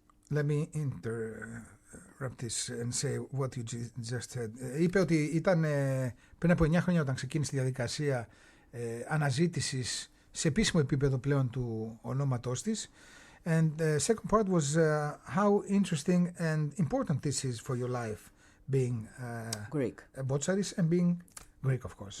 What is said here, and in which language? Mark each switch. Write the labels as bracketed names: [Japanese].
[English] Let me interrupt this and say what you just said. [Greek] Είπε ότι ήταν πριν από 9 χρόνια όταν ξεκίνησε τη διαδικασία αναζήτησης σε επίσημο επίπεδο πλέον του ονόματός της. [English] And the second part was how interesting and important this is for your life, being Greek. A Botsaris and being Greek, of course.